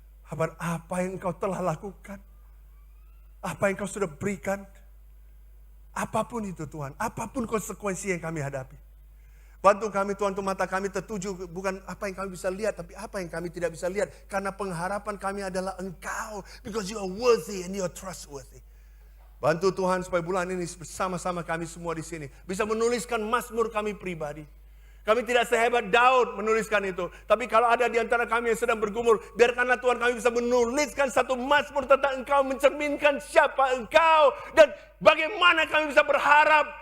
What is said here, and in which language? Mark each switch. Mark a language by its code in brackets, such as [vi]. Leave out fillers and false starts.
[id] Apa yang Engkau telah lakukan, apa yang Engkau sudah berikan, apapun itu Tuhan, apapun konsekuensi yang kami hadapi. Bantu kami Tuhan, untuk mata kami tertuju bukan apa yang kami bisa lihat, tapi apa yang kami tidak bisa lihat. Karena pengharapan kami adalah Engkau. [en] Because you are worthy and you are trustworthy. [id] Bantu Tuhan supaya bulan ini bersama-sama kami semua di sini bisa menuliskan mazmur kami pribadi. Kami tidak sehebat Daud menuliskan itu. Tapi kalau ada di antara kami yang sedang bergumul, biarkanlah Tuhan kami bisa menuliskan satu mazmur tentang Engkau, mencerminkan siapa Engkau dan bagaimana kami bisa berharap.